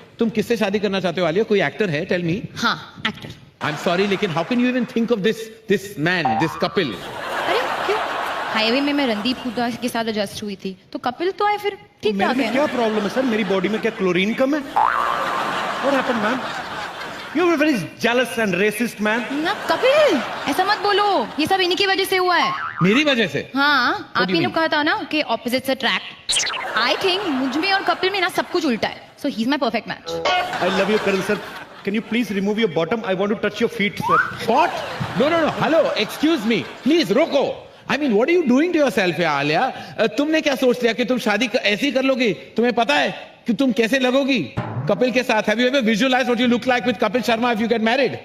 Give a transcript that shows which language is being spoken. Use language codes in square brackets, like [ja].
[hi] तुम किससे शादी करना चाहते हो आलिया? कोई एक्टर है? [en] Tell me. [hi] हाँ, एक्टर. [en] I am sorry, [hi] लेकिन [en] How can you even think of this man, this Kapil? [hi] अरे क्यों? हाईवे में मैं रणदीप हुड्डा के साथ एडजस्ट हुई थी, तो कपिल तो आए फिर ठीक मेरे ठाक में है. क्या प्रॉब्लम है सर? मेरी बॉडी में क्या क्लोरीन कम है? [en] What happened, man? You are a very jealous and racist man. [hi] ना कपिल, ऐसा मत बोलो. ये सब इन्हीं की वजह से हुआ है. मेरी वजह से? हाँ, आप [en] do you [hi] ही ने [en] mean? [hi] कहा था ना कि ऑपोजिट्स अट्रैक्ट. [en] I think [hi] मुझ में और कपिल में ना सब कुछ उल्टा है. [en] So he is my perfect match. I love you, Karan sir. Can you please remove your bottom? I want to touch your feet, sir. What? No. Hello, excuse me. Please, [hi] रोको. [en] I mean, what are you doing to yourself, यार आलिया? [hi] तुमने क्या सोच लिया कि तुम शादी ऐसी कर लोगी? तुम्हें पता है कि तुम कैसे लगोगी कपिल के साथ? [en] Have you ever visualized what you look like with Kapil Sharma if you get married?